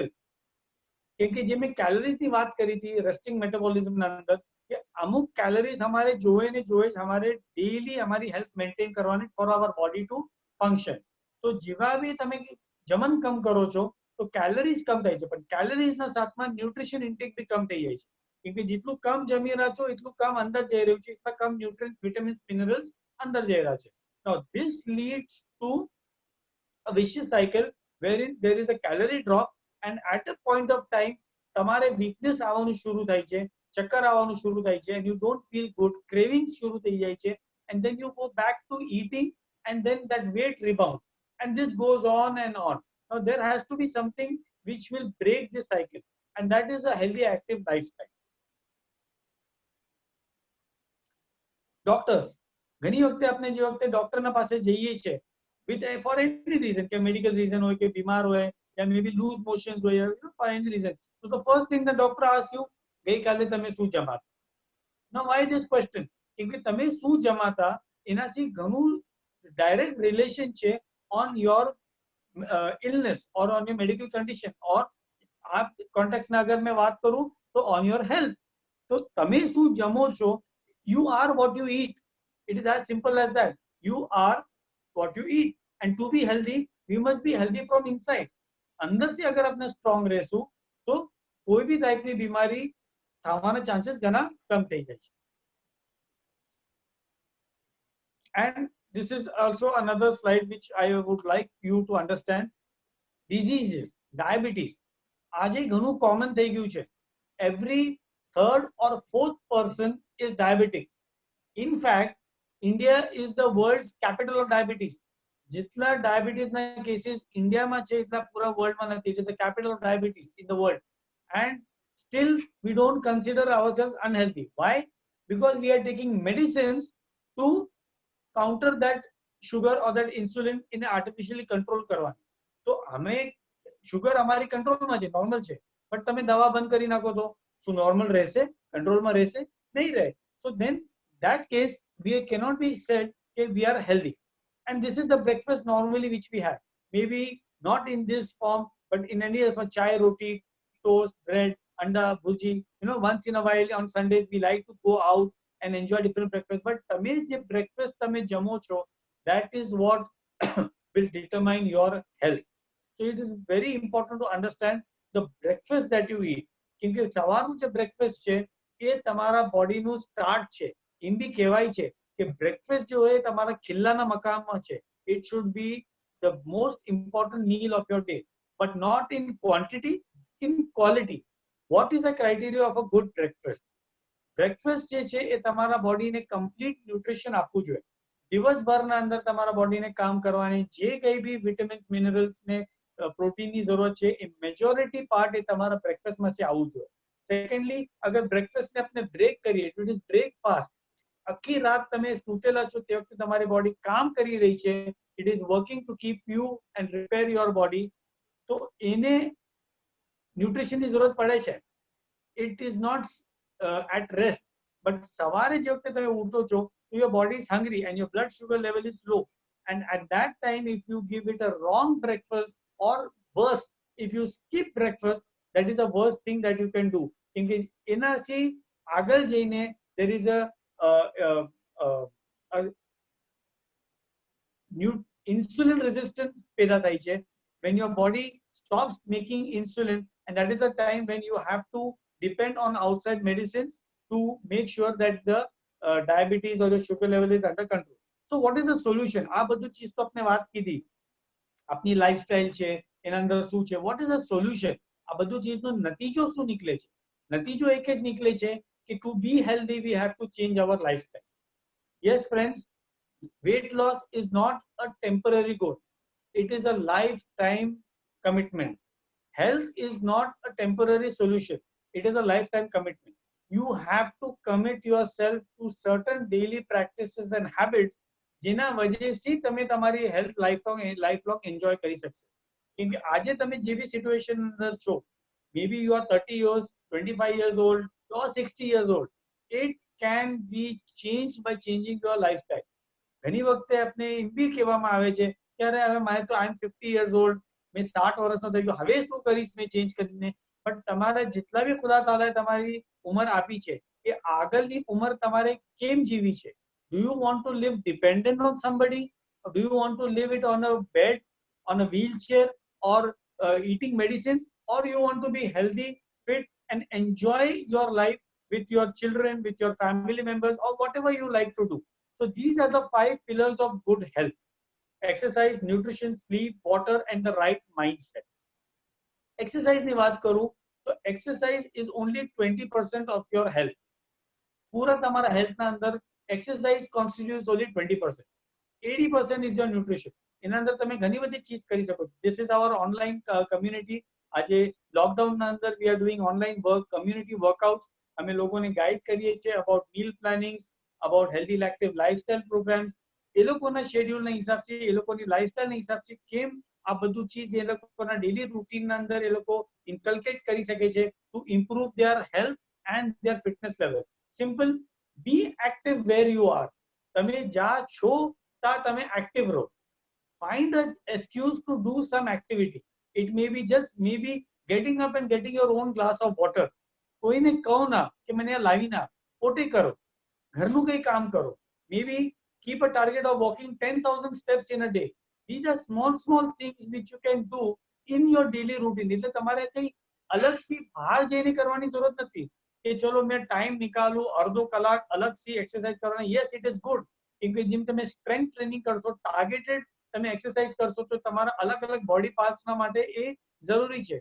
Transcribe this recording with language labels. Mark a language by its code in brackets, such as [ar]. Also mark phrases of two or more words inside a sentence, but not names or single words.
[gu] કેમ કે જે મેં કેલોરીઝની વાત કરી હતી રેસ્ટિંગ મેટાબોલિઝમના અંદર, કે અમુક કેલરીઝ અમારે જોવે ને જોવે અમારે ડેઈલી અમારી [en] health maintain [gu] કરવાની [en] for our body to function. [gu] તો જેવા બી તમે જમન કમ કરો છો તો કેલરીઝ કમ થાય છે, પણ કેલરીઝના સાથમાં [en] nutrition intake [gu] બી કમ થઈ જાય છે. કેમ કે જેટલું કમ જમી રહ્યા છો એટલું કમ અંદર જઈ રહ્યું છે, એટલા કમ [en] nutrient vitamins minerals [gu] અંદર જઈ રહ્યા છે. [en] Now this leads to a vicious cycle wherein there is a calorie drop, and at a point of time [gu] તમારે વીકનેસ આવવાનું શરૂ થાય છે, ચક્કર આવવાનું શરૂ થાય છે, [en] and you don't feel good, cravings [gu] શરૂ થઈ જાય છે, [en] and then you go back to eating, and then that weight rebounds, and this goes on and on. Now there has to be something which will break this cycle, and that is a healthy active lifestyle. [gu] ડોક્ટર્સ, ઘણી વખતે આપણે જે વખતે ડોક્ટરના પાસે જઈએ છે [en] with for any reason, [gu] કે મેડિકલ રીઝન હોય કે બીમાર હોય [en] या maybe lose motions હોય, for any reason, so the first thing the doctor asks you, [gu] ગઈકાલે તમે શું જમાતા? [en] Now why this question? [gu] કેમ કે તમે શું જમાતા એનાથી ઘણું ડાયરેક્ટ રિલેશન છે [en] on your illness or on your medical condition, [gu] or આ કોન્ટેક્સ્ટના અગર મેં વાત કરું તો [en] on your health. [gu] તો તમે શું જમો છો, [en] you are what you eat. It is as simple as that. You are what you eat, and to be healthy we must be healthy from inside. [gu] અંદર થી અગર આપણે સ્ટ્રોંગ રહેશું તો કોઈ બી ટાઈપની બીમારી થવાના ચાન્સીસ ઘણા કમ થઈ જાય છે. [en] And this is also another slide which I would like you to understand. [gu] Diseases, diabetes આજે ઘણું કોમન થઈ ગયું છે. [en] Every third or fourth person is diabetic. In fact, India is the world's capital of diabetes. જેટલા ડાયાબિટીસના કેસીસ ઇન્ડિયામાં છે એટલા પૂરા વર્લ્ડમાં નથી. It is the capital of diabetes in the world, and still we don't consider ourselves unhealthy. Why? Because we are taking medicines to counter that sugar or that insulin in artificially control કરવાની. [gu] તો અમે શુગર અમારી કંટ્રોલમાં છે, નોર્મલ છે, બટ તમે દવા બંધ કરી નાખો તો શું નોર્મલ રહેશે? કંટ્રોલમાં રહેશે? નહીં રહે. [en] So then that case we cannot be said that we are healthy. And this is the breakfast normally which we have, maybe not in this form, but in any of a chai, roti, toast, bread, anda, bhuji, once in a while on Sundays we like to go out and enjoy different breakfast. But [gu] તમે જે [en] breakfast [gu] તમે જમો છો, [en] that is what will determine your health. So it is very important to understand the breakfast that you eat. [gu] કેમકે સવારનું જે breakfast છે એ તમારા બોડીનું સ્ટાર્ટ છે. એમ બી કહેવાય છે કે બ્રેકફાસ્ટ જો હોય તમારા ખિલ્લાના મકામમાં છે. [en] It should be the most important meal of your day, but not in quantity, in quality. What is the criteria of a good breakfast? [gu] બ્રેકફાસ્ટ જે છે એ તમારા બોડીને કમ્પ્લીટ ન્યુટ્રિશન આપવું જોઈએ. દિવસભરના અંદર તમારા બોડીને કામ કરવાની જે કઈ બી વિટામિન્સ મિનરલ્સ ને પ્રોટીનની જરૂરત છે એ મેજોરિટી પાર્ટ એ તમારા બ્રેકફાસ્ટમાંથી આવવું જોઈએ. સેકન્ડલી, અગર બ્રેકફાસ્ટને આપણે બ્રેક કરીએ, [en] it is breakfast, [gu] આખી રાત તમે સૂતેલા છો તે વખતે તમારી બોડી કામ કરી રહી છે, [en] it is working to keep you and repair your body, [gu] તો એને ન્યુટ્રિશનની જરૂરત પડે છે. [en] it is not at rest, but [gu] સવારે જે વખતે તમે ઉઠો છો, [en] your body is hungry and your blood sugar level is low, and at that time if you give it a wrong breakfast, or worse, if you skip breakfast, that is the worst thing that you can do. [gu] કેમકે એનાથી આગળ જઈને [en] there is a new insulin resistance [gu] પેદા થાય છે. [en] When your body stops making insulin, and that is the time when you have to depend on outside medicines to make sure that the diabetes or the sugar level is under control. So what is the solution? [gu] આ બધું ચીજ તો આપણે વાત કીધી, આપની લાઈફસ્ટાઈલ છે એના અંદર શું છે, [en] what is the solution? [gu] આ બધું ચીજનો નતીજો શું નીકળે છે? નતીજો એક જ નીકળે છે કે [en] to be healthy we have to change our lifestyle. Yes friends, weight loss is not a temporary goal, it is a lifetime commitment. Health is not a temporary solution, it is a lifetime commitment. You have to commit yourself to certain daily practices and habits [gu] જેના વજહથી તમે તમારી હેલ્થ લાઈફ એન્જોય કરી શકશો. કેમ કે આજે તમે જે બી સિચ્યુએશન અંદર છો, [en] maybe you are 30 years, 25 years old, or 60 years old, it can be changed by changing your lifestyle. [gu] ઘણી વખતે આપણે એમ બી કહેવામાં આવે છે કે અરે હવે મારે તો [en] I am 50 years old, [gu] મેં 60 વર્ષનો થઈ ગયો, હવે શું કરીશ મેં ચેન્જ કરીને? બટ તમારે જેટલા બી ખુદા તાલાએ તમારી ઉંમર આપી છે એ આગળની ઉંમર તમારે કેમ જીવી છે? [en] Do you want to live dependent on somebody, or do you want to live it on a bed, on a wheelchair, or eating medicines, or you want to be healthy, fit, and enjoy your life with your children, with your family members, or whatever you like to do? So these are the 5 pillars of good health: exercise, nutrition, sleep, water, and the right mindset. Exercise [gu] ની વાત કરું તો [en] exercise is only 20% of your health. [gu] પૂરા તમારા [en] health [gu] ના અંદર [en] exercise constitutes only 20%. 80% is your nutrition. [gu] એના અંદર તમે ઘણી બધી ચીજ કરી શકો. [en] This is our online community. [gu] આજે લોકડાઉન ના અંદર [en] we are doing online work, community workouts. [gu] અમે લોકોને ગાઈડ કરીએ છીએ [en] about meal planning, about healthy active lifestyle programs. [gu] એ લોકોના શેડ્યુલના હિસાબથી, એ લોકોની લાઈફસ્ટાઈલના હિસાબથી કેમ આ બધું ચીજ એ લોકોના ડેલી રૂટીનના અંદર એ લોકો ઇન્કલ્કેટ કરી શકે છે [en] to improve their health and their fitness level. Simple, be active where you are. [gu] તમે જ્યાં છો ત્યાં તમે active રહો. [en] Find an excuse to do some activity. It may be just maybe getting up and getting your own glass of water. [gu] કોઈને કહો ના કે મને આ લાવી ના, પોતે કરો. ઘરનું કંઈ કામ કરો. [en] Maybe keep a target of walking 10,000 steps in a day. These are small things which you can do in your daily routine. [gu] એટલે તમારે કંઈ અલગથી બહાર જઈને કરવાની જરૂરત નથી કે ચલો મેં ટાઈમ નિકાલું અડધો કલાક અલગથી એક્સરસાઇઝ કરવાના. [en] yes, it is good. [gu] કેમ કે જેમ તમે સ્ટ્રેન્થ ટ્રેનિંગ કરશો, ટાર્ગેટેડ તમે એક્સરસાઇઝ કરશો તો તમારા અલગ અલગ બોડી પાર્ટ્સના માટે એ જરૂરી છે.